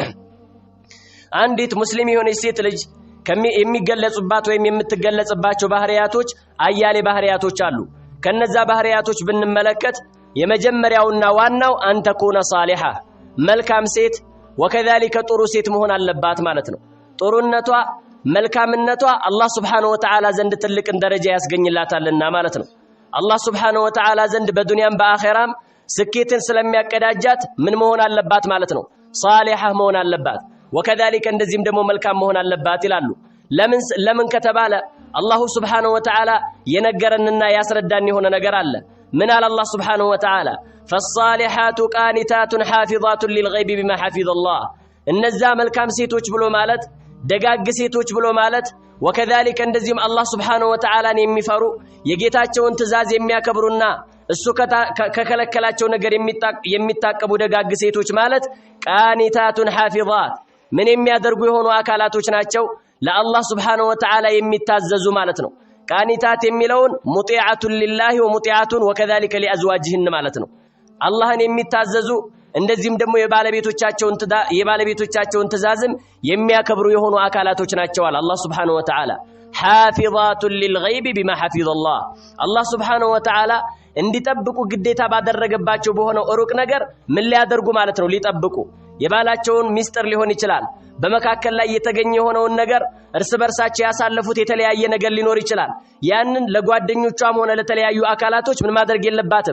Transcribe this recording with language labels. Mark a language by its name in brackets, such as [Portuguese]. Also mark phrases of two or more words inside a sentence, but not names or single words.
[Amharic] አንዲት ሙስሊም የሆነች ሴት ልጅ የሚገለጹባት ወይም የምትገለጽባቸው ባህሪያቶች አያሌ ባህሪያቶች አሉ። ከነዛ ባህሪያቶች ብንመለከት የመጀመሪያውና ዋናው [Arabic] أن تكون صالحة [Amharic] መልካም ሴት وكذلك ጥሩ ሴት መሆን አለባት ማለት ነው። ጥሩነቷ መልካምነቷ አላህ [Arabic] سبحانه وتعالى [Amharic] ዘንድ ትልቅን ደረጃ ያስገኝላታልና ማለት ነው። አላህ [Arabic] سبحانه وتعالى [Amharic] ዘንድ በዱንያም በአኺራም ስኬትን ስለሚያቀዳጃት ምን መሆን አለባት ማለት ነው? ሷሊሃ መሆን አለባት። وكذلك እንደዚህም ደግሞ መልካም መሆን አለባት ይላሉ። ለምን ከተባለ አላሁ [Arabic] سبحانه وتعالى [Amharic] የነገረንና ያስረዳን የሆነ ነገር አለ። ምን አለ አላህ [Arabic] سبحانه وتعالى فالصالحات قانتات حافظات للغيب بما حفظ الله [Amharic] እነዛ መልካም ሴቶች ብሎ ማለት ደጋግ ሴቶች ብሎ ማለት وكذلك እንደዚህም አላህ [Arabic] سبحانه وتعالى [Amharic] የሚፈሩ የጌታቸውን ትእዛዝ የሚያከብሩና እሱ ከከለከላቸው ነገር የሚታቀቡ ደጋግ ሴቶች ማለት [Arabic] قانتات حافظات [Amharic] ምን የሚያደርጉ የሆኑ አካላቶች ናቸው ለአላህ [Arabic] سبحانه وتعالى [Amharic] የሚታዘዙ ማለት ነው። ቃኒታት የሚለውን [Arabic] مطيعات لله ومطيعات وكذلك لازواجهن [Amharic] ማለት ነው። አላህን የሚታዘዙ እንደዚህም ደግሞ የባለቤቶቻቸውን ትእዛዝም የሚያከብሩ የሆኑ አካላቶች ናቸው አለ አላህ [Arabic] سبحانه وتعالى حافظات للغيب بما حفظ الله [Amharic] አላህ [Arabic] سبحانه وتعالى [Amharic] እንዲጠብቁ ግዴታ ባደረገባቸው በሆነው ሩቅ ነገር ምን ሊያደርጉ ማለት ነው? ሊጠብቁ የባላቸውን ሚስጥር ሊሆን ይችላል። በመካከል ላይ የተገኘ የሆነውን ነገር እርስ በርሳቸው ያሳለፉት የተለያየ ነገር ሊኖር ይችላል። ያንን ለጓደኞቿም ሆነ ለተለያዩ አካላቶች ምን ማድረግ የለባትም?